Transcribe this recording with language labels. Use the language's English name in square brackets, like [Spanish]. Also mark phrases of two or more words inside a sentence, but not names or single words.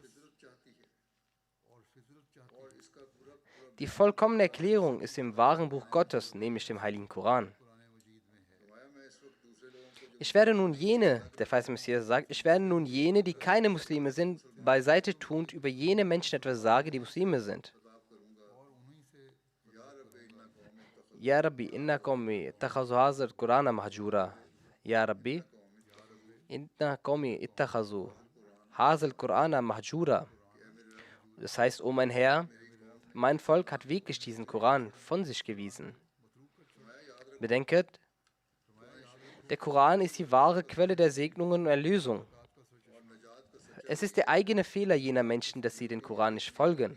[German] Die vollkommene Erklärung ist im wahren Buch Gottes, nämlich dem heiligen Koran. Ich werde nun jene, der verheißene Messias sagt, ich werde nun jene, die keine Muslime sind, beiseite tuend über jene Menschen etwas sage, die Muslime sind. [Arabic] يا رب إن قومي اتخذوا هذا القرآن مهجورا. يا رب إن قومي اتخذوا هذا القرآن مهجورا. [German] Das heißt, o mein Herr, mein Volk hat wirklich diesen Koran von sich gewiesen. Bedenket, der Koran ist die wahre Quelle der Segnungen und Erlösung. Es ist der eigene Fehler jener Menschen, dass sie den Koran nicht folgen.